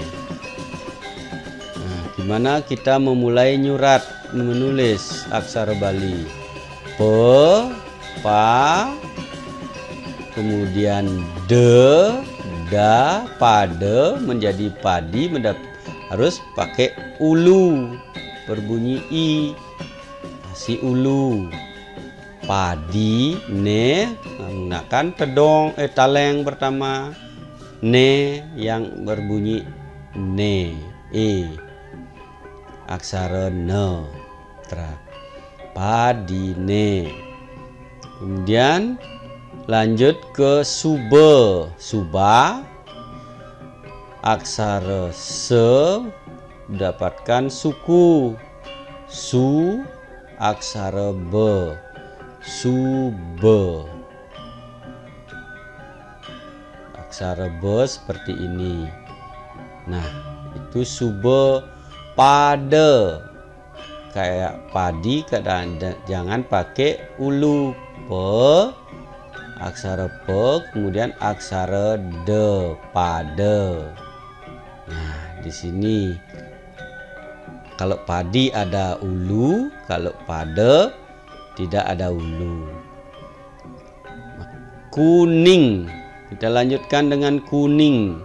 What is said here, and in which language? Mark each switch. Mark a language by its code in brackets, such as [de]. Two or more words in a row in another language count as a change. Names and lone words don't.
[id] Nah, gimana kita memulai nyurat menulis aksara Bali? Pe, pa, kemudian de, da, pada menjadi padi, harus pakai ulu, berbunyi i, si ulu. Padi, ne, menggunakan taleng pertama. Ne yang berbunyi ne, aksara ne, padine. Kemudian lanjut ke sube, suba, aksara se mendapatkan suku, su, aksara be, sube. Aksara be seperti ini. Nah, itu sube. Pada kayak padi, jangan pakai ulu. Pe, aksara pe, kemudian aksara de, pada. Nah, di sini kalau padi ada ulu, kalau pada tidak ada ulu. Kuning, kita lanjutkan dengan kuning.